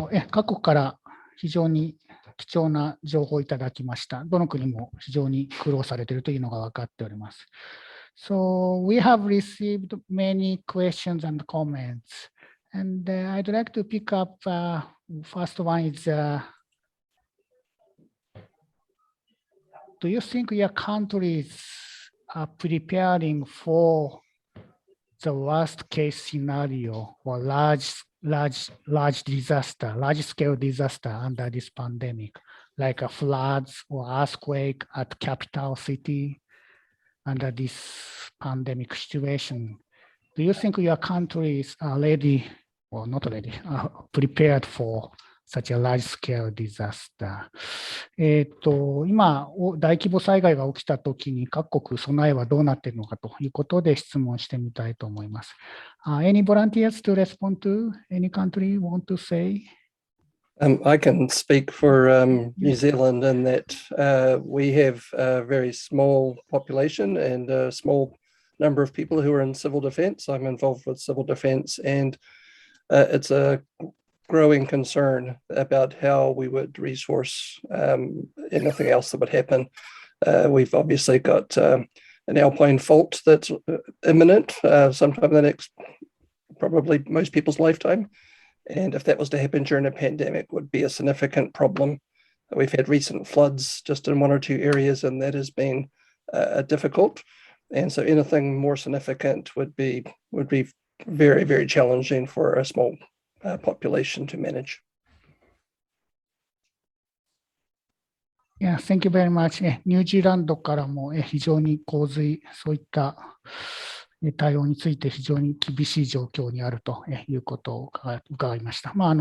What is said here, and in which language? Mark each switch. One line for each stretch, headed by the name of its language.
Japanese: 各国から非常に貴重な情報をいただきました。どの国も非常に苦労されているというのが分かっております。
English: So we have received many questions and comments, and I'd like to pick up. First one is, do you think your countries are preparing for the worst case scenario or large disaster, large scale disaster under this pandemic, like a floods or earthquake at capital city? Under this pandemic situation, do you think your countries are ready, or not ready, prepared for such a large-scale disaster?
Japanese: 今、大規模災害が起きたときに各国備えはどうなっているのかということで質問してみたいと思います。
English: Any volunteers to respond to? Any country want to say? I can speak for New Zealand in that we have a very small population and a small number of people who are in civil defence. I'm involved with civil defence, and it's a growing concern about how we would resource anything else that would happen. We've obviously got an alpine fault that's imminent, sometime in the next, probably most people's lifetime. And if that was to happen during a pandemic, would be a significant problem. We've had recent floods just in one or two areas, and that has been difficult. And so anything more significant would be very, very challenging for a small population to manage. Yeah, thank you very much.
Japanese: ニュージーランドからも非常に洪水、そういった対応について非常に厳しい状況にあるということを伺いました。